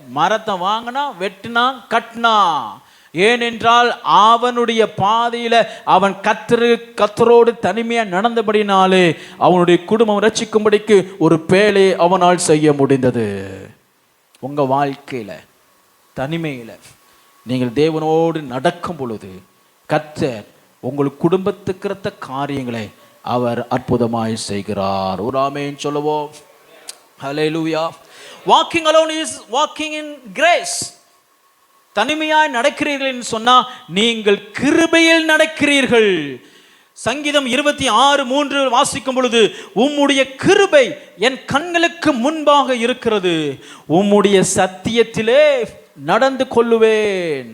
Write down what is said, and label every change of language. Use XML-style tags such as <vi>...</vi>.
<ta>மரத்தை வாங்கினா, வெட்டினா, கட்டினா. ஏனென்றால் அவனுடைய பாதையில அவன் கத்தரோடு தனிமையா நடந்தபடினாலே அவனுடைய குடும்பம் ரட்சிக்கும்படிக்கு ஒரு பேழை அவனால் செய்ய முடிந்தது. உங்க வாழ்க்கையில தனிமையில நீங்கள் தேவனோடு நடக்கும் பொழுது கர்த்தர் உங்களுக்கு குடும்பத்துக்கு காரியங்களை அவர் அற்புதமாய் செய்கிறார். ஒரு ஆமென் சொல்லுவோம். ஹல்லேலூயா.</ta> <en>Walking alone is walking in grace.</en> <ta>தனிமையாய் நடக்கிறீர்கள் என்று சொன்னா நீங்கள் கிருபையில் நடக்கிறீர்கள். சங்கீதம் 26:3 வாசிக்கும் பொழுது, உம்முடைய கிருபை என் கண்களுக்கு முன்பாக இருக்கிறது, உம்முடைய சத்தியத்திலே நடந்து கொள்ளுவேன்.</ta>